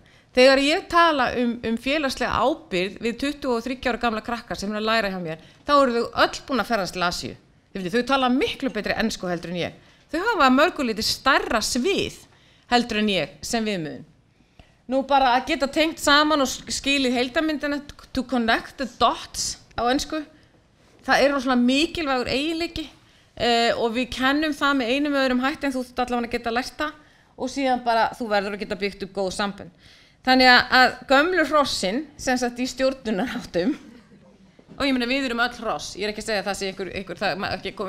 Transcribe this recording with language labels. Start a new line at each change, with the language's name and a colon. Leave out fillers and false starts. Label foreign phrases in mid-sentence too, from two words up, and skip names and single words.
Icelandic: Þegar ég tala félagslega ábyrgð við 23 ára gamla krakkar sem að læra hjá mér, þá eru þau öll búin að ferðast til Asíu. Þau tala miklu betri ensku heldur en ég. Þau hafa mörgulítið stærra svið heldur en ég sem viðmiðun. Nú bara að geta tengt saman og skilið heildarmyndina,
English: to connect the dots
Icelandic: á ensku, það rosalega mikilvægur eiginleiki og við kennum það með einum öðrum hætti en þú þarft allavega að geta lært það og síðan bara þú verður að geta byggt upp góð sambönd. Þannig að gömlu hrossin, sem sagt í stjórnunarháttum, og ég meina við erum öll hross, ég ekki að segja að það sé við